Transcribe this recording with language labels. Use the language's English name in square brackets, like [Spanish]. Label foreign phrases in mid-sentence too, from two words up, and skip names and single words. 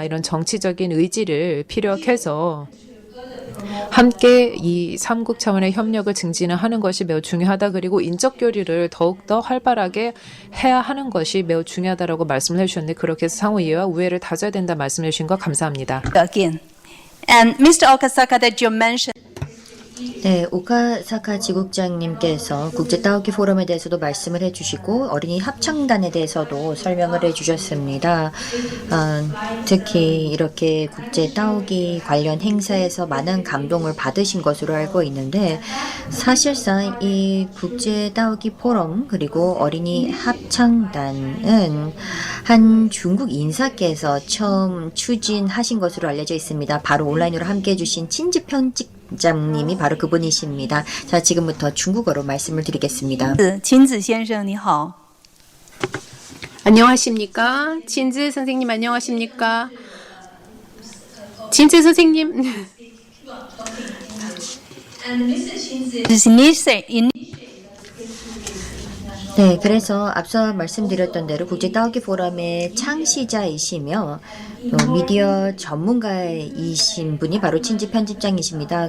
[Korean] 이런 정치적인 의지를 피력해서 함께 이 3국 차원의 협력을 증진하는 것이 매우 중요하다. 그리고 인적 교류를 더욱더 활발하게 해야 하는 것이 매우 중요하다라고 말씀을 해주셨는데 그렇게 해서 상호 이해와 우애를 다져야 된다 말씀해 주신 거 감사합니다. [English] Again. And Mr. Okasaka that you mentioned. [Korean] 네, 오카사카 지국장님께서 국제 따오기 포럼에 대해서도 말씀을 해주시고 어린이 합창단에 대해서도 설명을 해주셨습니다. 특히 이렇게 국제 따오기 관련 행사에서 많은 감동을 받으신 것으로 알고 있는데 사실상 이 국제 따오기 포럼 그리고 어린이 합창단은 한 중국 인사께서 처음 추진하신 것으로 알려져 있습니다. 바로 온라인으로 함께해 주신 친지 편집장님이 바로 그분이십니다. 자, 지금부터 중국어로 말씀을 드리겠습니다. [Chinese] 진지 先生你好. [Korean] 안녕하십니까? 진즈 선생님 안녕하십니까? 진즈 선생님. 네, 그래서 앞서 말씀드렸던 대로 국제 따오기 포럼의 창시자이시며 또 미디어 전문가이신 분이 바로 친지 편집장이십니다.